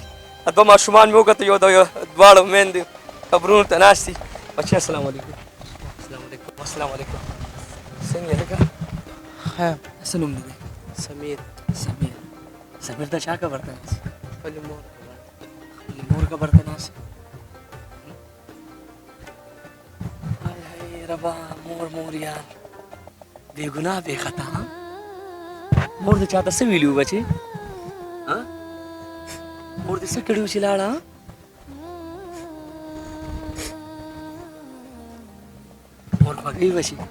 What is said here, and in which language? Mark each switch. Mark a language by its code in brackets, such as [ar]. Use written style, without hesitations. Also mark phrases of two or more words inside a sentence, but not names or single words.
[ps] دوه ماشومان مې وکتل، یو د دواړو میندې قبرونو ته ناست دي. بچي السلام علیکم. السلام علیکم. څنګه یې لکه خیر؟ څه نوم دی؟ سمیر. سمیر د چا قبر ته ناست؟ خپلې مور. خپلې مور قبر ته ناست. های های ربا، مور یار بې ګناه بې خطا. مور د چاته څه ویلي وو بچې؟ مور دې څه کړي وو چې لاړه؟ مور خوږوي بچې؟